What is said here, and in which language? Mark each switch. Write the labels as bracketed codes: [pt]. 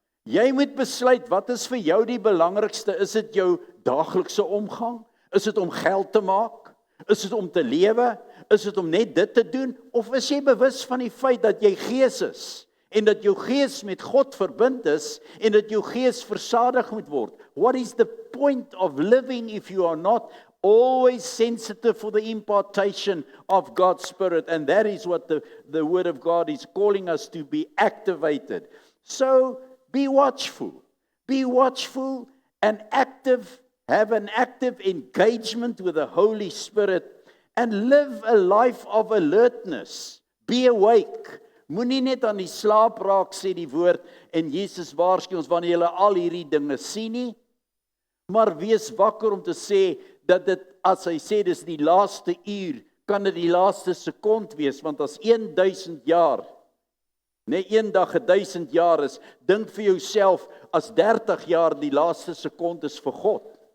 [af] Jy moet besluit, wat is vir jou die belangrikste? Is dit jou daaglikse omgang? Is dit om geld te maak? Is dit om te lewe? Is dit om net dit te doen? Of is jy bewus van die feit dat jy gees is? En dat jou gees met God verbind is, en dat jou gees versadig moet word. [en] What is the point of living if you are not always sensitive for the impartation of God's Spirit? And that is what the Word of God is calling us to be activated. So, be watchful and active, have an active engagement with the Holy Spirit, and live a life of alertness. Be awake. [af] Moenie net aan die slaap raak, sê die woord, en Jesus waarsku ons wanneer jy al hierdie dinge sien nie, maar wees wakker om te sê, dat dit, as hy sê, dis die laaste uur, kan dit die laaste sekond wees, want as 1000 jaar, net een dag 1000 jaar is, dink vir jouself, as 30 jaar die laaste sekond is vir God.